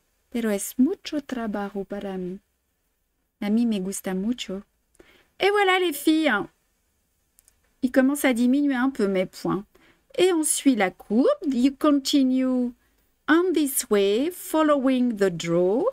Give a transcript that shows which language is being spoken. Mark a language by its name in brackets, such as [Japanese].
[Spanish] Pero es mucho trabajo para mí. A mí me gusta mucho. [French] Et voilà les filles. Il commence à diminuer un peu mes points. Et on suit la courbe. [English] You continue on this way, following the draw.